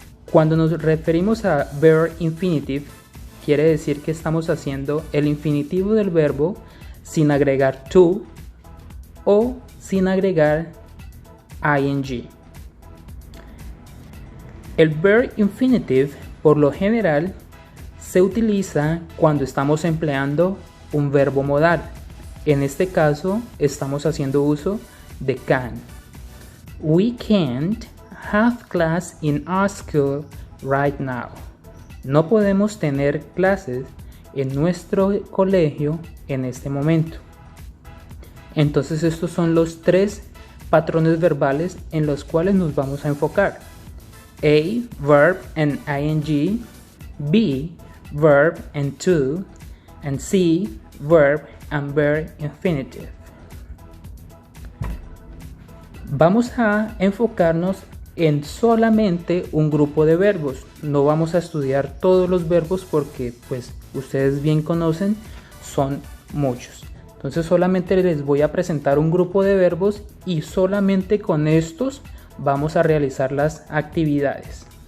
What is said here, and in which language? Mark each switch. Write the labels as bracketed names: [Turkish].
[Spanish] Cuando nos referimos a verb infinitive, quiere decir que estamos haciendo el infinitivo del verbo sin agregar to o sin agregar ing. El verb infinitive, por lo general, se utiliza cuando estamos empleando un verbo modal. En este caso, estamos haciendo uso de can. [English] We can't have class in our school right now. [Spanish] No podemos tener clases en nuestro colegio en este momento. Entonces estos son los tres patrones verbales en los cuales nos vamos a enfocar. [English] A. Verb and ing. B. Verb and to. And C. Verb and verb infinitive. [Spanish] Vamos a enfocarnos en solamente un grupo de verbos. No vamos a estudiar todos los verbos porque pues ustedes bien conocen, son muchos. Entonces solamente les voy a presentar un grupo de verbos y solamente con estos vamos a realizar las actividades.